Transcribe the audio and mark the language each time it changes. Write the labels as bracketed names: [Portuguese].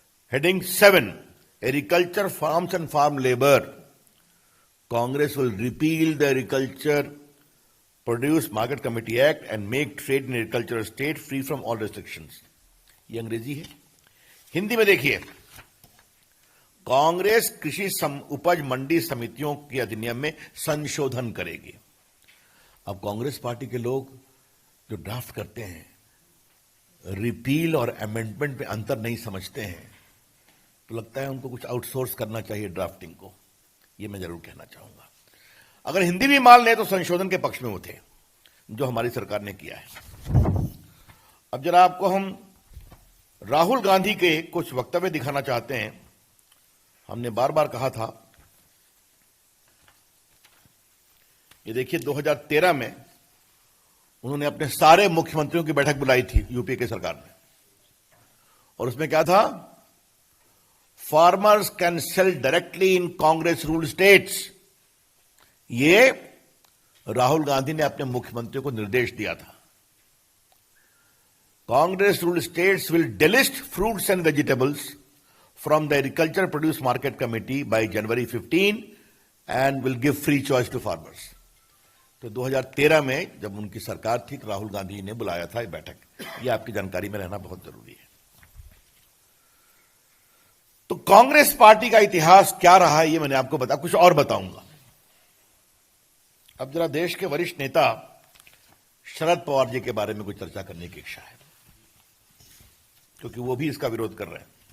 [English] Heading 7, Agriculture, Farms and Farm Labor. Congress will repeal the Agriculture Produce Market Committee Act and make trade in agricultural state free from all restrictions. [Hindi] ये अंग्रेजी है. हिंदी में देखिए, कांग्रेस कृषि उपज मंडी समितियों के अधिनियम में संशोधन करेगी. अब कांग्रेस पार्टी के लोग जो ड्राफ्ट करते हैं, रिपील और अमेंडमेंट में अंतर नहीं समझते हैं, तो लगता है उनको कुछ आउटसोर्स करना चाहिए ड्राफ्टिंग को. ये मैं जरूर कहना चाहूंगा. अगर हिंदी भी मान ले तो संशोधन के पक्ष में वो थे जो हमारी सरकार ने किया है. अब जरा आपको हम राहुल गांधी के कुछ वक्तव्य दिखाना चाहते हैं. हमने बार बार कहा था, ये देखिए 2013 में उन्होंने अपने सारे मुख्यमंत्रियों की बैठक बुलाई थी यूपीए की सरकार ने, और उसमें क्या था, [English] Farmers can sell directly in Congress rule states. [Hindi] ये राहुल गांधी ने अपने मुख्यमंत्रियों को निर्देश दिया था. [English] Congress rule states will delist fruits and vegetables from the Agriculture Produce Market Committee by January 15 and will give free choice to farmers. [Hindi] तो 2013 में जब उनकी सरकार थी, राहुल गांधी ने बुलाया था ये बैठक. ये आपकी जानकारी में रहना बहुत जरूरी है. तो कांग्रेस पार्टी का इतिहास क्या रहा है ये मैंने आपको कुछ और बताऊंगा. अब जरा देश के वरिष्ठ नेता शरद पवार जी के बारे में कुछ चर्चा करने की इच्छा है, क्योंकि वो भी इसका विरोध कर रहे हैं.